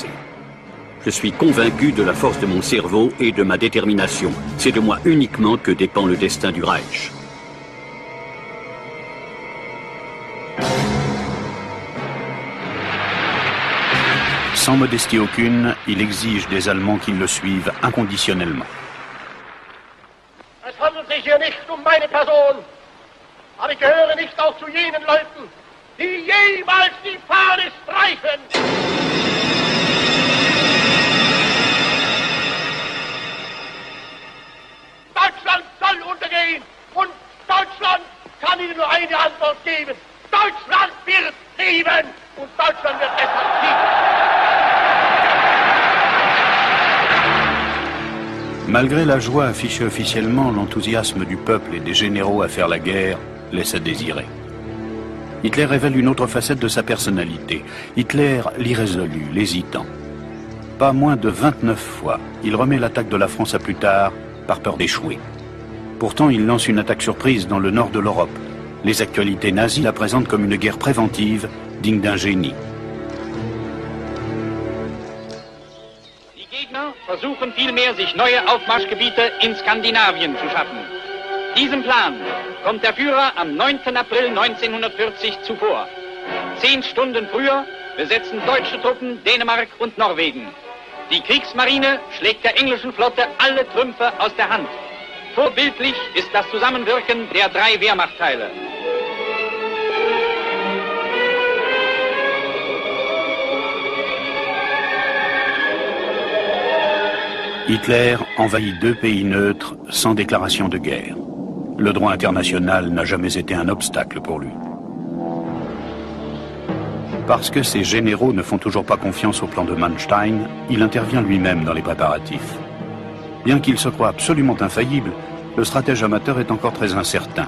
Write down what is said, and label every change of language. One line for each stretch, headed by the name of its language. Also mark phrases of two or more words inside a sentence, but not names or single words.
French: Je suis convaincu de la force de mon cerveau et de ma détermination. C'est de moi uniquement que dépend le destin du Reich. Sans modestie aucune, il exige des Allemands qu'ils le suivent inconditionnellement.
German: Es handelt sich hier nicht meine Person, aber ich gehöre nicht auch zu jenen Leuten, die jemals die Fahne streichen. Deutschland soll untergehen und Deutschland kann Ihnen nur eine Antwort geben. Deutschland wird siegen und Deutschland wird deshalb siegen.
French: Malgré la joie affichée officiellement, l'enthousiasme du peuple et des généraux à faire la guerre laisse à désirer. Hitler révèle une autre facette de sa personnalité. Hitler, l'irrésolu, l'hésitant. Pas moins de 29 fois, il remet l'attaque de la France à plus tard, par peur d'échouer. Pourtant, il lance une attaque surprise dans le nord de l'Europe. Les actualités nazies la présentent comme une guerre préventive, digne d'un génie.
German: Die Gegner versuchen vielmehr, sich neue Aufmarschgebiete in Skandinavien zu schaffen. Diesem Plan kommt der Führer am 9. April 1940 zuvor. 10 Stunden früher besetzen deutsche Truppen Dänemark und Norwegen. Die Kriegsmarine schlägt der englischen Flotte alle Trümpfe aus der Hand. Vorbildlich ist das Zusammenwirken der 3 Wehrmachtteile.
French: Hitler envahit 2 pays neutres sans déclaration de guerre. Le droit international n'a jamais été un obstacle pour lui. Parce que ses généraux ne font toujours pas confiance au plan de Manstein, il intervient lui-même dans les préparatifs. Bien qu'il se croie absolument infaillible, le stratège amateur est encore très incertain.